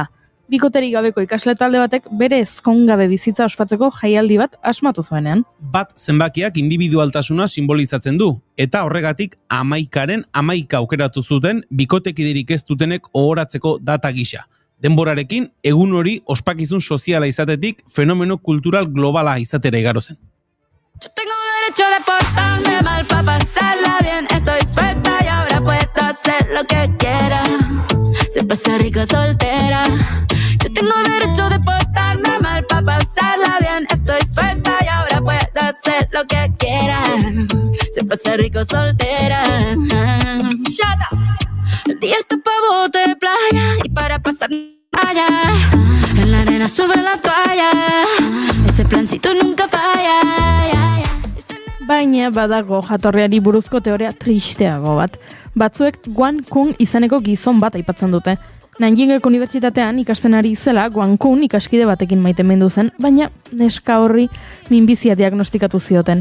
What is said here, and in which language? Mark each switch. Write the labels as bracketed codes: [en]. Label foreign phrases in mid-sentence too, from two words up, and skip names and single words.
[eu] Bikoterik gabeko ikasle talde batek bere ezkongabe bizitza ospatzeko jaialdi bat asmatu zuenean. Bat zenbakiak individualtasuna simbolizatzen du, eta horregatik 11aren 11 aukeratu zuten bikotekiderik ez dutenek ohoratzeko data gisa. Denborarekin, egun hori ospakizun soziala izatetik fenomeno kultural globala izatera igaro zen. [es] Yo tengo derecho de portarme mal para pasarla bien. Estoy suelta y ahora puedo hacer lo que quiera. Se pasa rico soltera. Yo tengo derecho de portarme mal para pasarla bien. Estoy suelta y ahora puedo hacer lo que quiera. Se pasa rico soltera. [en] Shut up. [es] El día está pa' bote de playa y para pasar allá. En la arena sobre la toalla. Ese plancito nunca falla. [eu] Baina badago jatorriari buruzko teoria tristeago bat. Batzuek Guan Kun izeneko gizon bat aipatzen dute. Nanjingeko unibertsitatean ikasten ari zela Guan Kun ikaskide batekin maitemindu zen, baina neska horri minbizia diagnostikatu zioten.